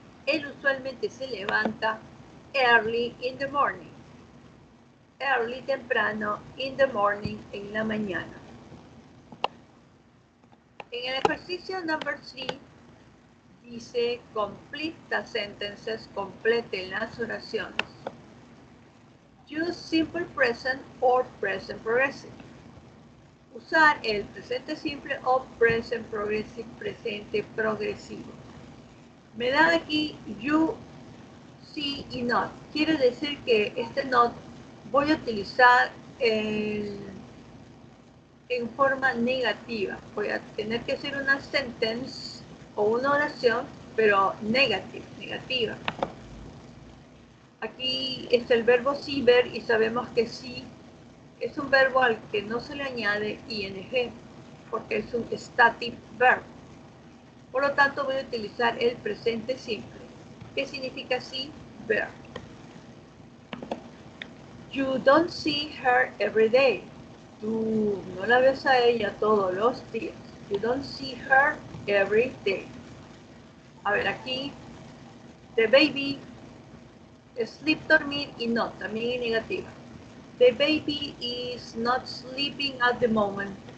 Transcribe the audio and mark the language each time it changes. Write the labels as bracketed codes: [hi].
[es] Él usualmente se levanta [en] early in the morning. [es] Early, temprano, [en] in the morning, [es] en la mañana. En el ejercicio number 3 dice [en] complete the sentences, [es] completen las oraciones. [en] Use simple present or present progressive. [es] Usar el presente simple o present progressive, presente progresivo. Me dan aquí you, see y not. Quiere decir que este not voy a utilizar en forma negativa. Voy a tener que hacer una sentence o una oración, pero negativa. Aquí está el verbo see, ver, y sabemos que sí es un verbo al que no se le añade ing, porque es un static verb. Por lo tanto, voy a utilizar el presente simple. ¿Qué significa see? Ver. [en] You don't see her every day. [es] Tú no la ves a ella todos los días. [en] You don't see her every day. [es] A ver, aquí, the baby, sleep, dormir, y no, también en negativa. [en] The baby is not sleeping at the moment.